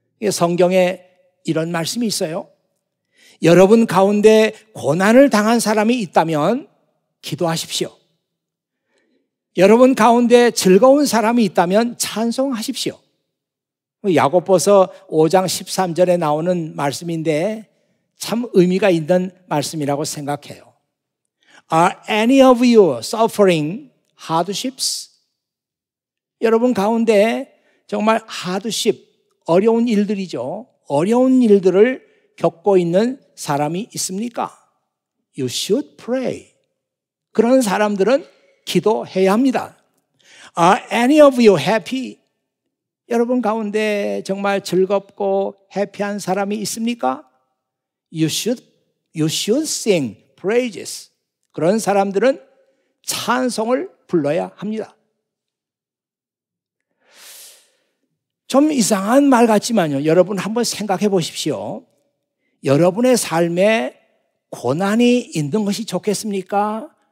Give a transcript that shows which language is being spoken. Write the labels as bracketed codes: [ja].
[ko] 성경에 이런 말씀이 있어요. 여러분 가운데 고난을 당한 사람이 있다면 기도하십시오. 여러분 가운데 즐거운 사람이 있다면 찬송하십시오. 야고보서 5장 13절에 나오는 말씀인데 참 의미가 있는 말씀이라고 생각해요. [en] Are any of you suffering hardships? [ko] 여러분 가운데 정말 hardship, 어려운 일들이죠. 어려운 일들을 겪고 있는 사람이 있습니까? [en] You should pray. [ko] 그런 사람들은 기도해야 합니다. [en] Are any of you happy? [ko] 여러분 가운데 정말 즐겁고 해피한 사람이 있습니까? [en] You should sing praises. [ko] 그런 사람들은 찬송을 불러야 합니다. 좀 이상한 말 같지만요. 여러분 한번 생각해 보십시오. 여러분의 삶에 고난이 있는 것이 좋겠습니까?